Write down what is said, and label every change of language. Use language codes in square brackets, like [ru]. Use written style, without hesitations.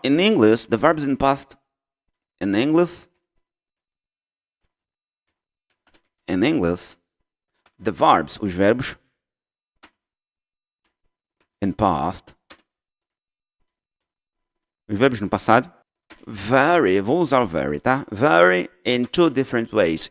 [en] In English, the verbs in past. In English, the verbs, [pt] os verbos [en] in past. [pt] Os verbos no passado vary, vou usar o vary, tá? [en] Vary in two different ways.